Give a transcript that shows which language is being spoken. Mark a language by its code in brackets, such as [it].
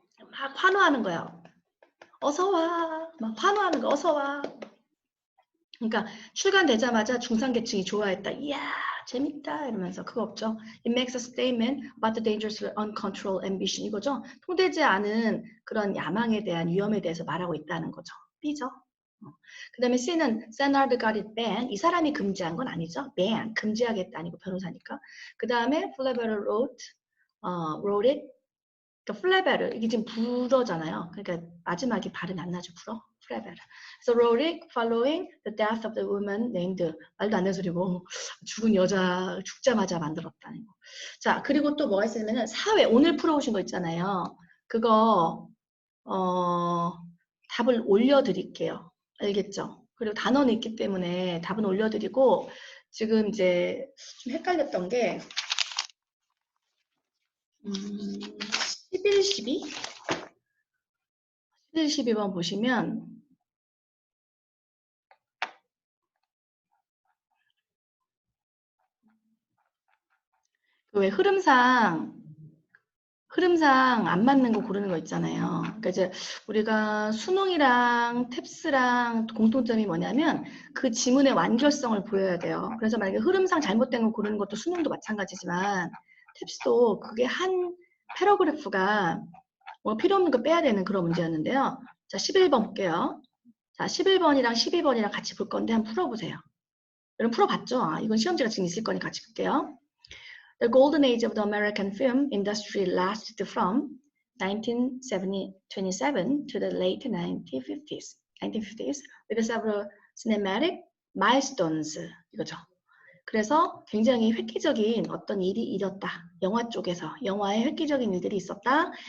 [ko] 막 환호하는 거야. 어서 와. 막 환호하는 거. 어서 와. 그러니까 출간되자마자 중산계층이 좋아했다. 이야 재밌다 이러면서 그거 없죠. [en] It makes a statement about the dangers of uncontrolled ambition [ko] 이거죠. 통되지 않은 그런 야망에 대한 위험에 대해서 말하고 있다는 거죠. B죠. 그 다음에 C는 [en] Senard got it banned. [ko] 이 사람이 금지한 건 아니죠. ban, 금지하겠다 아니고 변호사니까. 그 다음에 Flaubert [en] wrote it. [ko] 그러니까 Flaubert, 이게 지금 불어잖아요. 그러니까 마지막에 발음이 안 나죠. 불어. Flaubert. [en] So wrote it following the death of the woman named [ko] 말도 안 되는 소리고 죽은 여자 죽자마자 만들었다는 거. 자, 그리고 또 뭐가 있으면은 사회 오늘 풀어오신 거 있잖아요. 그거 답을 올려드릴게요. 알겠죠? 그리고 단어는 있기 때문에 답은 올려드리고 지금 이제 좀 헷갈렸던 게 11, 12? 11, 12번 보시면 왜 흐름상 안 맞는 거 고르는 거 있잖아요. 그러니까 이제 우리가 수능이랑 탭스랑 공통점이 뭐냐면 그 지문의 완결성을 보여야 돼요. 그래서 만약에 흐름상 잘못된 거 고르는 것도 수능도 마찬가지지만 탭스도 그게 한 패러그래프가 뭐 필요 없는 거 빼야 되는 그런 문제였는데요. 자, 11번 볼게요. 자, 11번이랑 12번이랑 같이 볼 건데 한번 풀어보세요. 여러분 풀어봤죠? 아, 이건 시험지가 지금 있을 거니 같이 볼게요. [en] The golden age of the American film industry lasted from 1927 to the late 1950s with several cinematic milestones. [ko] 이거죠. 그래서 굉장히 획기적인 어떤 일이 일었다. 영화 쪽에서 영화에 획기적인 일들이 있었다.